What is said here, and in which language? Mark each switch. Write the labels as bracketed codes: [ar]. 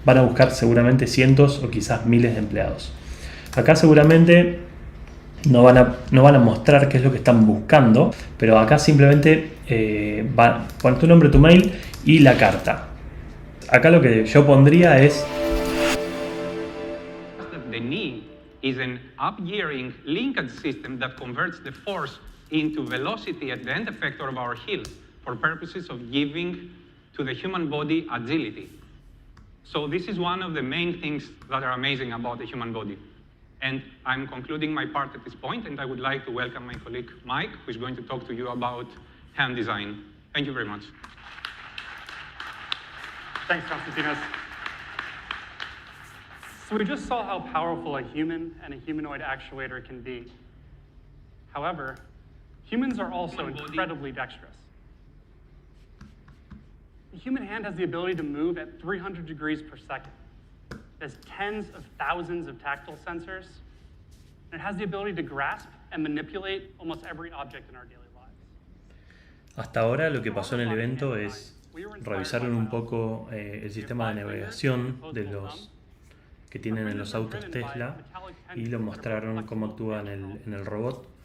[es] van a buscar seguramente cientos o quizás miles de empleados. Acá seguramente no van a mostrar qué es lo que están buscando, pero acá simplemente pon tu nombre, tu mail y la carta. Acá lo que yo pondría es: [en] The need is an up-gearing linkage system that converts the force into velocity at the end effector of our heels for purposes of giving to the human body agility. So this is one of the main things that are amazing about the human body. And I'm concluding my part at this point, and I would like to welcome my colleague Mike, who is going to talk to you about hand design. Thank you very much. Thanks, Konstantinos. So we just saw how powerful a human and a humanoid actuator can be. However, humans are also incredibly dexterous. The human hand has the ability to move at 300 degrees per second. It has tens of thousands of tactile sensors, and it has the ability to grasp and manipulate almost every object in our daily lives. [es] Hasta ahora lo que pasó en el evento es revisaron un poco el sistema de navegación de los que tienen en los autos Tesla y lo mostraron cómo actúa en el robot.